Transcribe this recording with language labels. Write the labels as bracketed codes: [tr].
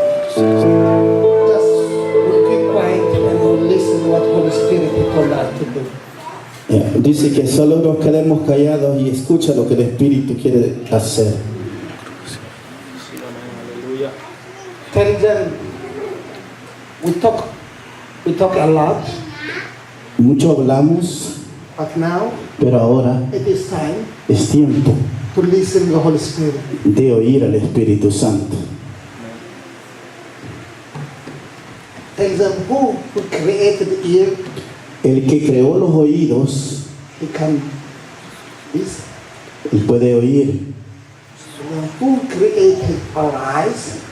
[en] Just we'll keep quiet and we'll listen what Holy Spirit told us to do. [es] Dice que solo nos quedemos callados y escucha lo que el Espíritu quiere hacer. [en] Tell them we talk a lot, [es] Mucho hablamos, [en] but now [es] pero ahora [en] it is time [es] es tiempo [en] to listen to the Holy Spirit. [es] de oír al Espíritu Santo. [en] Tell them who created the ear, [es] El que creó los oídos, [en] he can listen. [es] él puede oír. [en] And who created our eyes,